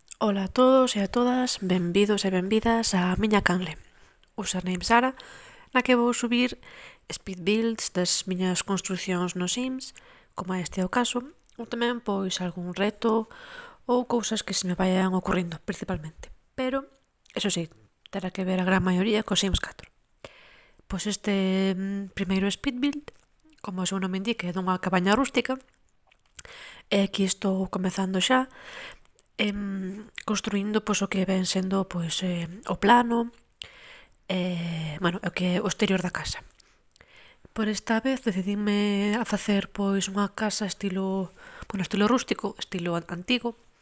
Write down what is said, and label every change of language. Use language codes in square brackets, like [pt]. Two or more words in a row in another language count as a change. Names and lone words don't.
[gl] Ola a todos e a todas, benvidos e benvidas á miña canle. Username Sara, na que vou subir [en] speed builds [gl] das miñas construcións no Sims, como este é o caso, ou tamén pois algún reto ou cousas que se me vayan ocurrindo, principalmente. Pero, [es] eso sí, [gl] terá que ver a gran maioría co Sims 4. Pois este primeiro [en] speed build, [gl] como o seu nome indica, é dunha cabaña rústica, e aquí estou comezando xa construindo pois, o que ven sendo pois, o plano, o que é o exterior da casa. Por esta vez decidime a facer pois unha casa estilo rústico, estilo antigo.